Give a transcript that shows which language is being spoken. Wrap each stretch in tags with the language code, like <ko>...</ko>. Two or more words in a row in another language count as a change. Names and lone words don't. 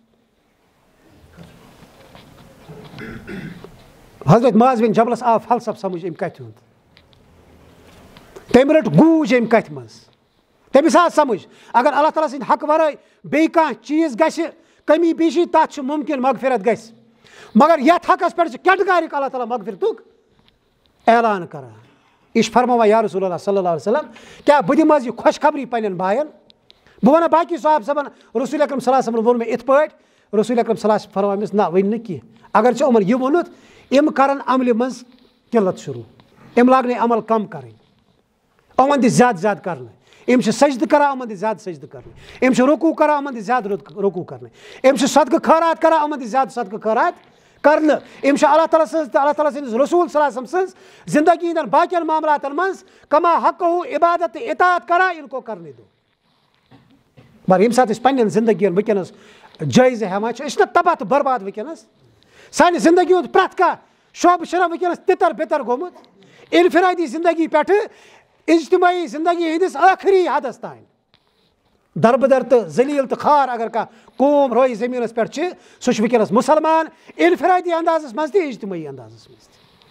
<ks>حضرت معاذ بن جبلس آو فلسف سمجھ أمۍ کتھِ ہُنٛد تٔمۍ رٔٹ گوٗج أمۍ کتھِ منٛز تٔمِس آو سمجھ اگر اللہ تعالیٰ سٕنٛدِ حقہٕ ورٲے بیٚیہِ کانٛہہ چیٖز گژھِ کمی پیٖشی تتھ چھُ مُمکِن مغفرت گژھِ مگر یتھ حقس پٮ۪ٹھ چھُ کیٹگارِک اللہ تعالیٰ مغفرتُک اعلان کران یہِ چھُ فرماوان یا رسول اللہ</ks> <ar>صلی اللہ علیہ وسلم</ar> <ks>کیٛاہ بہٕ دِمہٕ حظ یہِ خۄشخبری پننٮ۪ن بایَن بہٕ وَنہٕ باقٕے صحابہٕ صٲبن رسول اکرم صلی اللہ علیہ وسلم ووٚن مےٚ یِتھ پٲٹھۍ رسول اکرم</ks> <ar>صلی اللہ علیہ وسلم</ar> <ks>فرماوان أمِس نہ ؤنۍ نہٕ کینٛہہ اگر ژےٚ یِمن یہِ ووٚنُتھ یِم کرن عملہِ منٛز قِلت شروٗع یِم لاگنَے عمل کم کرٕنۍ یِمن دِ زیادٕ زیادٕ کرنہٕ یِم چھِ سجدٕ کران یِمن دِ زیادٕ سجدٕ کرنہٕ یِم چھِ رکوٗع کران یِمن دِ زیادٕ رکوٗع کرنہٕ یِم چھِ صدقہٕ خٲرات کران یِمن دِ زیادٕ صدقہٕ خٲرات کرنہٕ یِم چھِ اللہ تعالیٰ سٕنٛز تہٕ اللہ تعالیٰ سٕنٛدِس رسوٗل</ks> <ar>صلی اللہ علیہ وسلم</ar> <ks>سٕنٛز زندگی ہٕنٛدٮ۪ن باقین معاملاتن منٛز کما حقہٕ عبادت تہٕ اطاعت کران</ks> <ur>اِن کو کرنے دو</ur> <ks>مگر ییٚمہِ ساتہٕ أسۍ پننٮ۪ن زندگین وٕنکیٚنس جٲیزٕ ہٮ۪وان چھِ أسۍ چھِنہ تباہ تہٕ برباد وٕنکیٚنس سانہِ زندگی ہُنٛد پرٛٮ۪تھ کانٛہہ شوبہٕ چھُنہ وٕنکیٚنس تِتر بِتر گوٚمُت انفرٲدی زندگی پٮ۪ٹھٕ اجتمٲعی زندگی ہٕنٛدِس ٲخری حدس تانۍ دربدر تہٕ ذلیٖل تہٕ خار اگر کانٛہہ قوم روزِ زٔمیٖنس پٮ۪ٹھ چھِ سُہ چھُ وٕنکیٚنس مُسلمان انفرٲدی اندازس منٛز تہِ اجتمٲعی اندازس منٛز تہِ</ks>